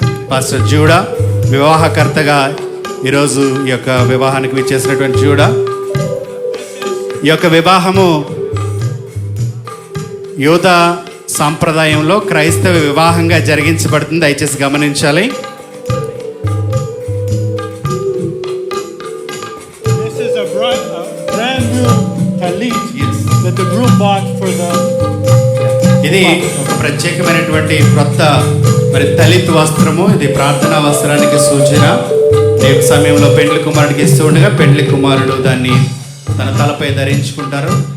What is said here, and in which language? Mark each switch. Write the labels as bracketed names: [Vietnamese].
[Telugu] Pastor JUDA వివాహకర్తగా ఈరోజు ఈ యొక్క వివాహానికి విచ్చేసినటువంటి జూడా. ఈ యొక్క వివాహము యూద సాంప్రదాయంలో క్రైస్తవ వివాహంగా జరిగించబడుతుంది. దయచేసి గమనించాలి. [English] This is a brand new talit that the groom bought for the. [Telugu] ఇది ఒక ప్రత్యేకమైనటువంటి కొత్త మరి తలిత్ వస్త్రము. ఇది ప్రార్థనా వస్త్రానికి సూచన. ఈ సమయంలో పెండ్లి కుమారుడికి ఇస్తూ ఉండగా పెండ్లి కుమారుడు దాన్ని తన తలపై ధరించుకుంటారు.